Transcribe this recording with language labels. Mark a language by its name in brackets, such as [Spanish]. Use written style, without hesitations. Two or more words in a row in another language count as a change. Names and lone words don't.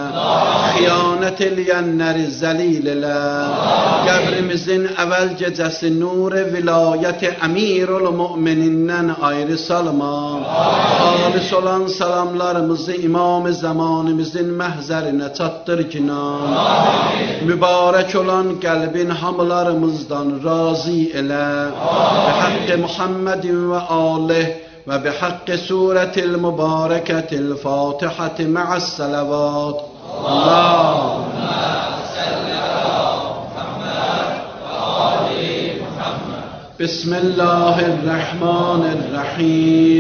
[Azerbaijani] Xiyanət eləyənləri zəlil elə. Qəbrimizin əvvəl gecəsi nur vilayət əmirul müminindən ayrı salma. Xalis olan salamlarımızı İmam-ı zamanımızın məhzərinə çatdır kinan. Mübarək olan qəlbin hamılarımızdan razı elə. [Arabic] بحق محمد وآله و بحق سورة المباركة الفاتحة مع الصلوات. اللهم صل على محمد وآل محمد. بسم الله الرحمن الرحيم.